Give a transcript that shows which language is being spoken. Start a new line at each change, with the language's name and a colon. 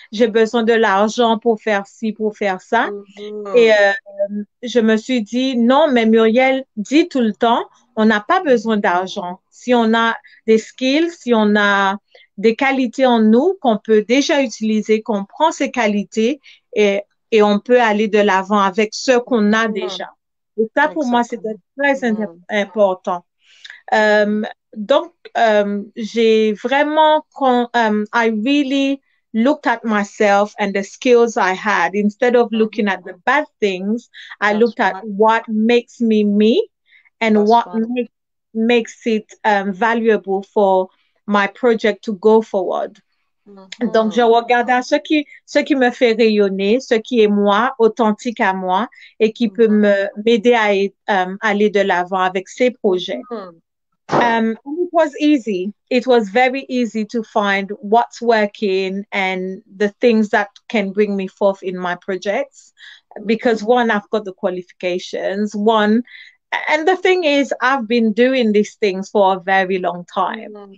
French: J'ai besoin de l'argent pour faire ci, pour faire ça. Et je me suis dit, non, mais Muriel dit tout le temps, on n'a pas besoin d'argent. Si on a des skills, si on a des qualités en nous qu'on peut déjà utiliser, qu'on prend ces qualités et on peut aller de l'avant avec ce qu'on a déjà. Et ça, pour moi, c'était très important. Donc, j'ai vraiment,
English: I really looked at myself and the skills I had. Instead of looking at the bad things, I looked at what makes me me and what makes it valuable for my project to go forward.
French: Donc, je regardais ce qui me fait rayonner, ce qui est moi, authentique à moi et qui peut m'aider à aller de l'avant avec ces projets.
English: And it was easy. It was very easy to find what's working and the things that can bring me forth in my projects. Because one, I've got the qualifications. One, and the thing is, I've been doing these things for a very long time.